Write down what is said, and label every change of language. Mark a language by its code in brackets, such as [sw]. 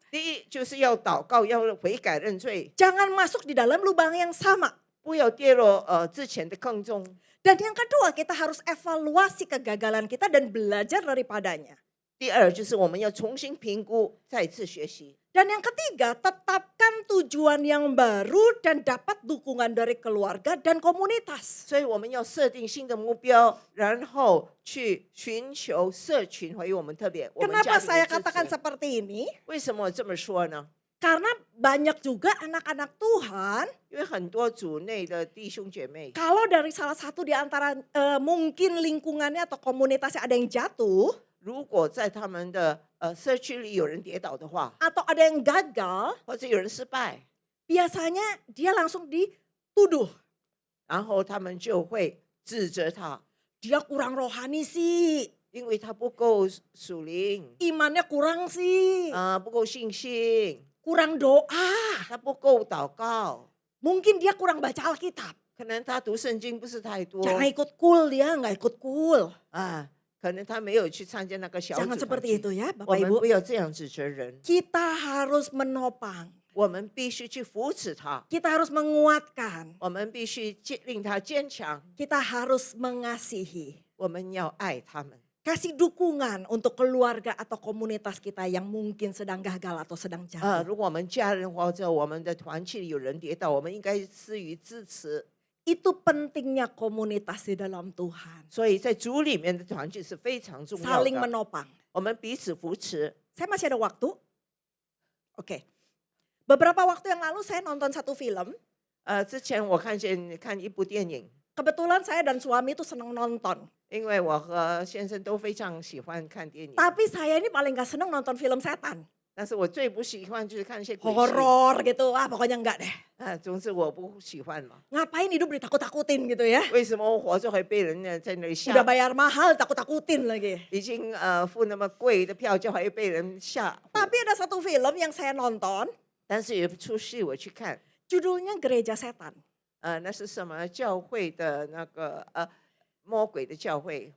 [zh] 第一就是要祷告，要悔改认罪， [id] Jangan masuk di dalam lubang yang sama. [zh] 不要跌落之前的坑中。 [id] Dan yang kedua, kita harus evaluasi kegagalan kita dan belajar daripadanya. [zh] 第二就是我们要重新评估，再次学习。 [id] Dan yang ketiga, tetapkan tujuan yang baru dan dapat dukungan dari keluarga dan komunitas. [zh] 所以我们要设定新的目标，然后去寻求社群和我们特别我们家 [id] Kenapa [zh] 庭 [id] saya [zh] 的支 [id] katakan [zh] 持。 [id] seperti ini? [zh] 为什么我这么说呢？ [id] Karena banyak juga anak-anak Tuhan, [zh] 因为很多组内的弟兄姐妹， [id] kalau dari salah satu di antara mungkin lingkungannya atau komunitasnya ada yang jatuh, [zh] 如果在他们的社区里有人跌倒的话， [id] atau ada yang gagal, [zh] 或者有人失败， [id] biasanya dia langsung dituduh. [zh] 然后他们就会指责他， [id] Dia kurang rohani sih, [zh] 因为他不够属灵， [id] imannya kurang sih, [zh] 不够信心， [id] kurang doa. [zh] 他不够祷告， [id] Mungkin dia kurang baca Alkitab. [zh] 可能他读圣经不是太多 [id] Jangan ikut kul dia, nggak ikut kul. [zh] 可能他没有去参加那个小 [id] Jangan [zh] 组团 [id] seperti [zh] 体 [id] itu ya [zh] 我 [id] Bapak [zh] 们 [id] Ibu. [zh] 不要这样指责人， [id] Kita harus menopang. [zh] 我们必须去扶持他， [id] Kita harus menguatkan. [zh] 我们必须令他坚强， [id] Kita harus mengasihi. [zh] 我们要爱他们。 [id] Kasih dukungan untuk keluarga atau komunitas kita yang mungkin sedang gagal atau sedang jatuh. [zh] 如果我们家人或者我们的团契里有人跌倒，我们应该施予支持。 [id] Itu pentingnya komunitas di dalam Tuhan. [zh] 所以在主里面的团契是非常重要 [id] Saling [zh] 的， [id] menopang. [zh] 我们彼此扶持。 [id] Saya masih ada waktu? Oke. Beberapa waktu yang lalu saya nonton satu film. [zh] 之前我看一部电影， [id] Kebetulan saya dan suami itu senang nonton. [zh] 因为我和先生都非常喜欢看电影， [id] Tapi saya ini paling gak senang nonton film setan. [zh] 但是我最不喜欢就是看一些鬼戏。 [id] Horor gitu. Pokoknya enggak deh. [zh] 总之我不喜欢嘛。 [id] Ngapain hidup ditakut-takutin gitu ya. [zh] 为什么我活着会被人呢在那里吓 [id] Udah？ bayar mahal takut-takutin lagi. [zh] 已经付那么贵的票价，还被人吓唬。 [id] Tapi ada satu film yang saya nonton. [zh] 但是有一出戏我去看， [id] Judulnya Gereja Setan. [zh] 那是什么教会的那个魔鬼的教会